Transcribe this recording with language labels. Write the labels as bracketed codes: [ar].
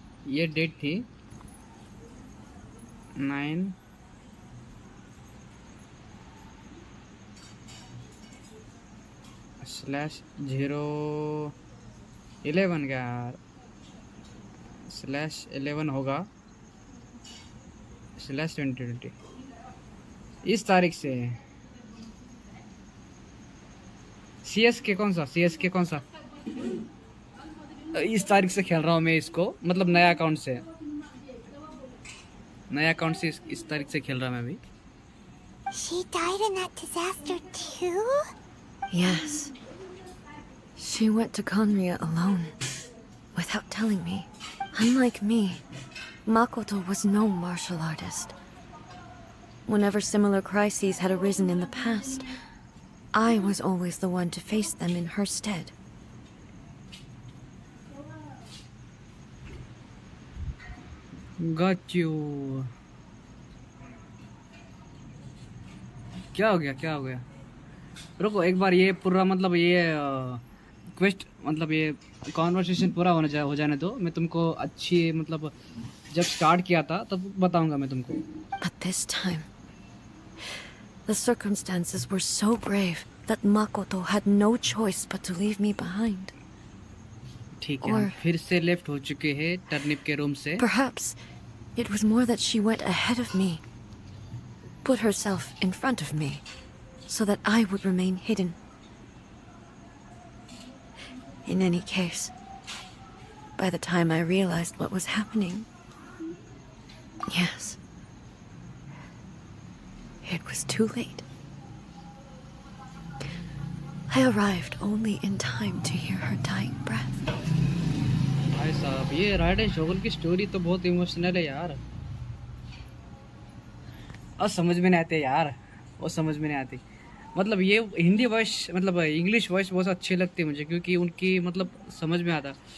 [hi] ये डेट थी 9/0/11 क्या यार, /11 होगा, /2020 इस तारीख से। CSK कौन सा, CSK कौन सा, इस तारीख से खेल रहा हूँ मैं इसको, मतलब नया अकाउंट से, नया अकाउंट से इस तारीख से खेल रहा मैं अभी। [en] She died in that disaster too? Yes. She went to Konria alone, without telling me. Unlike me, Makoto was no martial artist. Whenever similar crises had arisen in the past, I was always the one to face them in her stead. Got you. [hi] क्या हो गया? रुको एक बार ये पूरा मतलब ये quest मतलब ये कॉन्वर्सेशन पूरा हो जाने दो। मैं तुमको अच्छी मतलब जब स्टार्ट किया था तब बताऊंगा मैं तुमको। [en] But this time, the circumstances were so grave that Makoto had no choice but to leave me behind. [hi] ठीक है, हम फिर से लेफ्ट हो चुके हैं टर्निप के रूम से। [en] Perhaps it was more that she went ahead of me, put herself in front of me, so that I would remain hidden. In any case, by the time I realized what was happening, yes, it was too late. I arrived only in time to hear her dying breath. [hi] भाई साहब ये Raiden shogun की story तो बहुत emotional है यार। और समझ में नहीं आते यार, वो समझ में नहीं आती। मतलब ये हिंदी वॉइस मतलब इंग्लिश वॉइस बहुत अच्छी लगती है मुझे, क्योंकि उनकी मतलब समझ में आता।